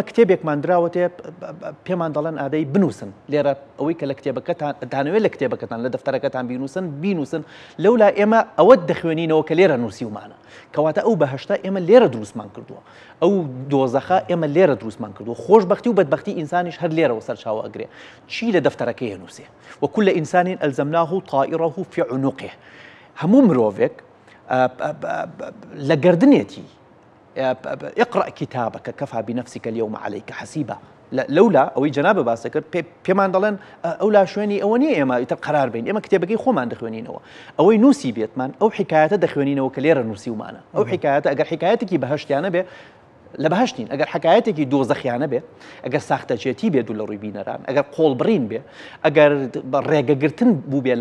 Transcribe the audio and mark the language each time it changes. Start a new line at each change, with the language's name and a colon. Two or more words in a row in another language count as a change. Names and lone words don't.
Central Kurdish: کتێبێکمان دراوەتێ پێمان دەڵێن ئادەی بنووسن لێرە ئەوەی کە لە کتێبەکەتان دانوێت لە کتێبەکەتان لە دەفتەرەکەتان بینووسن لەولا ئێمە ئەوەت دەخوێنینەوە کە لێرە نووسیومانە کەواتە ئەو بەهشتە ئێمە لێرە دروستمان کردووە ئەو دۆزەخە ئێمە لێرە دروستمان کردووە خۆشبەختی و بەدبەختی ئینسانیش هەر لێرەوە سەرچاوە ئەگرێ چی لە دەفتەرەکەی هەنووسێ
Arabic: وەکل ئینسانین ئەلزەمناه طائره في عنقه
Central Kurdish: هەموو مرۆڤێک لە گردنێتی
Arabic: اقرأ كتابك كفى بنفسك اليوم عليك حسيبا
Central Kurdish: لولا ئەوەی جەنابە باسە کرد پێمان دەڵێن ئەولا شوێنی ئەوە نیە ئێمە ئیتر قرار بین ئێمە کتێبەکەی خۆمان دەخوێنینەوە ئەوەی نووسی بێتمان ئەو حکایەتە دەخوێنینەوە کە لێرە نووسیومانە ئەو حکایەتە ئەگەر حکایەتێکی بەهشتیانە بێ لە بەهشتین ئەگەر حکایەتێکی دۆزەخیانە بێ ئەگەر ساختەچێتی بێت و لە ڕووی بینەران ئەگەر قۆڵبڕین بێ ئەگەر ڕێگەگرتن بوو بێ لە